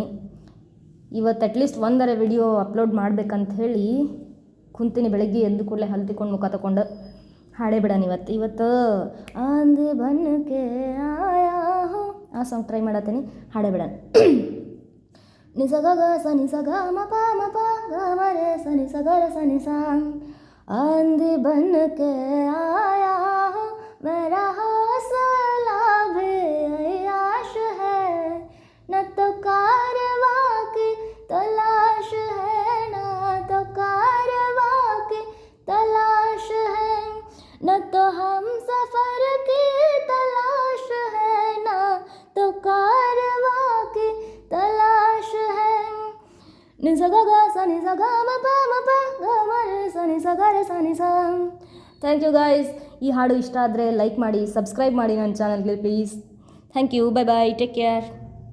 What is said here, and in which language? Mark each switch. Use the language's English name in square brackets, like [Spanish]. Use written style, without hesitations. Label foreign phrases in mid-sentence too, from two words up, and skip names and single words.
[Kannada] ಇವತ್ತು ಅಟ್ಲೀಸ್ಟ್ ಒಂದರ ವಿಡಿಯೋ ಅಪ್ಲೋಡ್ ಮಾಡ್ಬೇಕಂತ ಹೇಳಿ ಕುಂತೀನಿ. ಬೆಳಗ್ಗೆ ಎದ್ದು ಕೂಡಲೇ ಹಲ್ ತಿಕ್ಕೊಂಡು ಮುಖ ತಗೊಂಡು ಹಾಡೇ ಬಿಡೋಣ ಇವತ್ತು ಆಂದೆ ಬನ್ನಕ್ಕೆ ಆಯಾ ಹೋ ಆ ಸಾಂಗ್ ಟ್ರೈ ಮಾಡತ್ತೀನಿ, ಹಾಡೇ ಬಿಡೋಣ. ನಿಸಗ ಗ ಸ ನಿಸಗ ಮ ಪ ಗ ಮ ರೆ ಸ ನಿಸಗ ರ ಸ ನಿಸ [Hindi] आंधी बन के आया हो, मेरा हौसला भी अय्याश है, न तो कारवां की तलाश है, न तो कारवां की तलाश है, न तो हम सफ़र की तलाश है, न तो कारवां की तलाश है. ನಿಸಗ ಗ ಸ ನಿಸಗ ಮ ಪ ಗ ಮ ರೆ ಸ ನಿಸಗ ರೆ ಸ ನಿಸ. [English] Thank you guys. [Kannada] ಈ ಹಾಡು ಇಷ್ಟ ಆದರೆ ಲೈಕ್ ಮಾಡಿ, ಸಬ್ಸ್ಕ್ರೈಬ್ ಮಾಡಿ ನನ್ನ ಚಾನಲ್ಗೆ ಪ್ಲೀಸ್. [English] Thank you. Bye bye, take care.